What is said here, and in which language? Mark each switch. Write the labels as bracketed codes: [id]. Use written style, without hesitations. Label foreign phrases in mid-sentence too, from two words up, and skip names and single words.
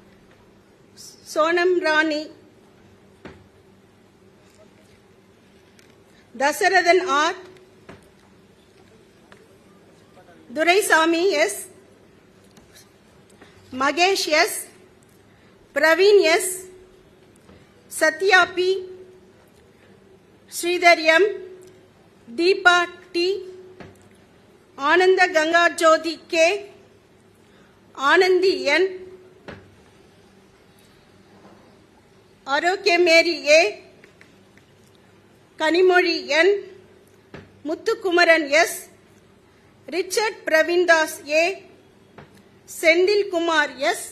[en] Sonam Rani. Dasarathan R. Duraisamy S. Magesh S. Praveen S. Satya P. Sridhar M. Deepa T. Ananda Ganga Jyoti K. Anandi N. Arokya Mary A. Kanimoli N. Muthukumaran S. Richard Pravindas A. Sendil Kumar S.